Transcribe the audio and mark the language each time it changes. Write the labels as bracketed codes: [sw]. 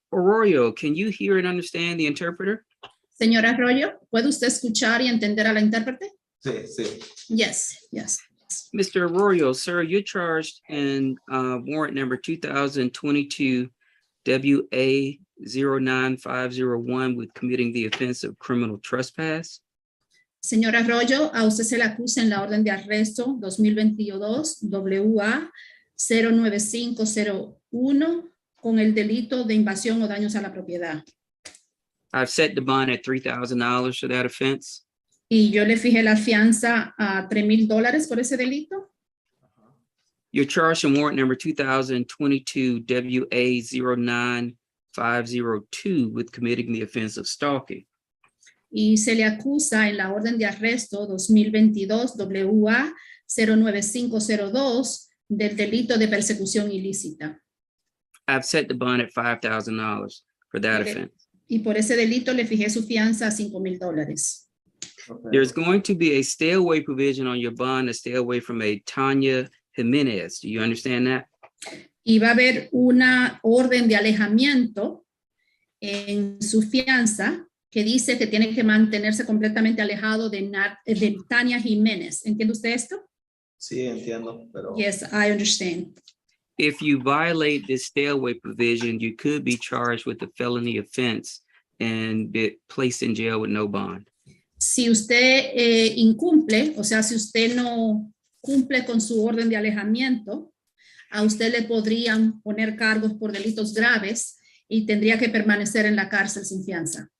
[en] Arroyo, can you hear and understand the interpreter? [es] Señor Arroyo, ¿puede usted escuchar y entender a la intérprete? Sí, sí. [en] Yes, yes. Mr. Arroyo, sir, you're charged in warrant number 2022 WA 09501 with committing the offense of criminal trespass. [es] Señor Arroyo, a usted se le acusa en la orden de arresto 2022 WA 09501 con el delito de invasión o daños a la propiedad. [en] I've set the bond at $3,000 for that offense. [es] Y yo le fijé la fianza a $3,000 por ese delito. [en] You're charged in warrant number 2022 WA 09502 with committing the offense of stalking. [es] Y se le acusa en la orden de arresto 2022 WA 09502 del delito de persecución ilícita. [en] I've set the bond at $5,000 for that offense. [es] Y por ese delito le fijé su fianza a $5,000. [en] Okay. There's going to be a stay away provision on your bond to stay away from a Tanya Jimenez. Do you understand that? [es] Y va a haber una orden de alejamiento en su fianza que dice que tiene que mantenerse completamente alejado de Tania Jiménez. ¿Entiende usted esto? Sí, entiendo, pero [en] Yes, I understand. If you violate this stay away provision, you could be charged with a felony offense and be placed in jail with no bond. [es] Si usted incumple, o sea, si usted no cumple con su orden de alejamiento, a usted le podrían poner cargos por delitos graves y tendría que permanecer en la cárcel sin fianza.